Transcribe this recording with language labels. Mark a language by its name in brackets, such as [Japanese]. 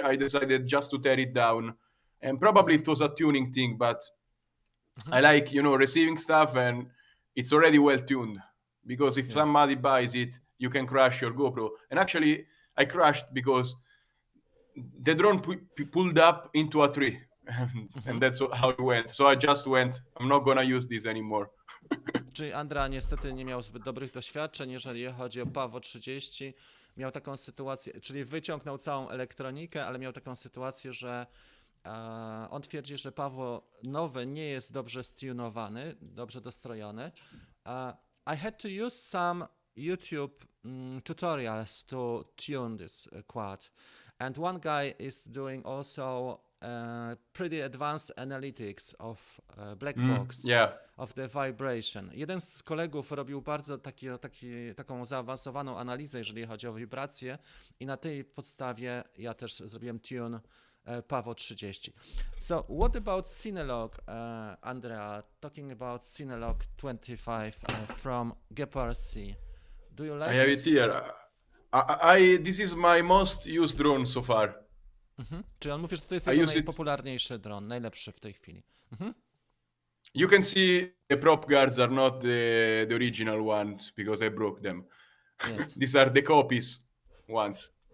[English] I decided just to tear it down, and probably it was a tuning thing, but I like receiving stuff and it's already well tuned, because if somebody buys it, you can crash your GoPro. And actually, I crashed because the drone pulled up into a tree, and that's how it went. So I just went, I'm not gonna use this anymore. [Polish] Czyli Andrea niestety nie miał zbyt dobrych doświadczeń, jeżeli chodzi o Pawo 30. Miał taką sytuację, czyli wyciągnął całą elektronikę, ale miał taką sytuację, że on twierdzi, że Pawo nowy nie jest dobrze stunowany, dobrze dostrojony. [English] I had to use some YouTube tutorials to tune this quad. And one guy is doing also pretty advanced analytics of black box, of the vibration. [Polish] Jeden z kolegów robił bardzo taką zaawansowaną analizę, jeżeli chodzi o wibracje, i na tej podstawie ja też zrobiłem tune Pawo 30. [English] So what about Cinelog, Andrea? Talking about Cinelog 25 from GPRC. Do you like I have it here. This is my most used drone so far. [Polish] Czyli on mówi, że to jest jego najpopularniejszy dron, najlepszy w tej chwili. [English] You can see the prop guards are not the original ones because I broke them. Yes. These are the copies ones.